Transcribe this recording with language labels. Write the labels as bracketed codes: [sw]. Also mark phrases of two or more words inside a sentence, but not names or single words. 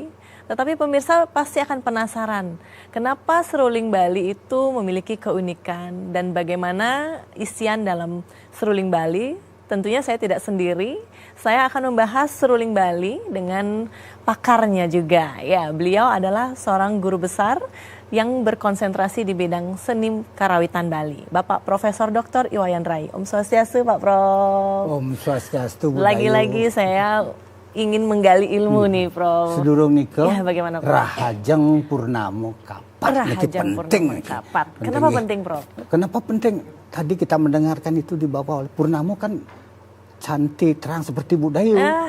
[id] Tetapi pemirsa pasti akan penasaran kenapa seruling Bali itu memiliki keunikan dan bagaimana isian dalam seruling Bali. Tentunya saya tidak sendiri, saya akan membahas seruling Bali dengan pakarnya juga. Ya, beliau adalah seorang guru besar yang berkonsentrasi di bidang seni karawitan Bali. Bapak Profesor Dr. Iwayan Rai. [ban] Om Swastiastu [id] Pak Prof. [ban] Om Swastiastu. [id] Lagi-lagi saya ingin menggali ilmu nih Prof. [ban] Sedurung niko. [id] Ya, bagaimana Prof? [ban] Rahajeng Purnamo Kapat. Rahajeng Purnamo Kapat. [id] Kenapa penting Prof? Kenapa penting? Tadi kita mendengarkan itu dibawa oleh Purnamo kan cantik, terang seperti budaya.